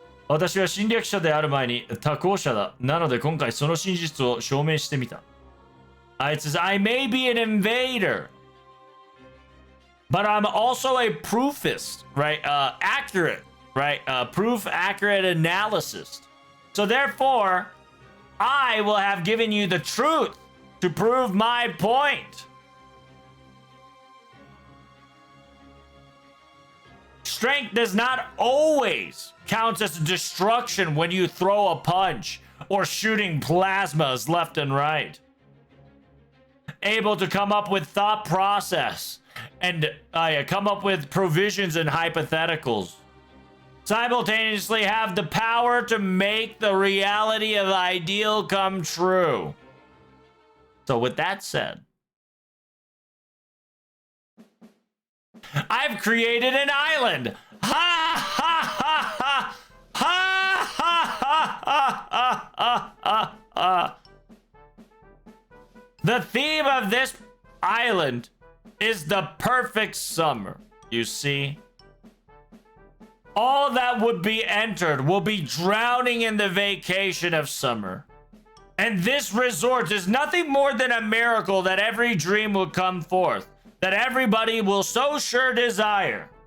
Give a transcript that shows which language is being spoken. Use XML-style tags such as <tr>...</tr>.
<en>I was a</en> <ja>侵略者である前に多幸者だ。なので今回その真実を証明してみた。</ja> <en>It says, I may be an invader, but I'm also a proofist, right? Accurate, right? Proof accurate analysis. So therefore, I will have given you the truth to prove my point. Strength does not always count as destruction when you throw a punch or shooting plasmas left and right. Able to come up with thought process and come up with provisions and hypotheticals. Simultaneously have the power to make the reality of the ideal come true. So with that said, I've created an island. Ha ha ha ha ha ha ha ha ha ha. The theme of this island is the perfect summer. You see? All that would be entered will be drowning in the vacation of summer. And this resort is nothing more than a miracle that every dream will come forth, that everybody will so sure desire.</en>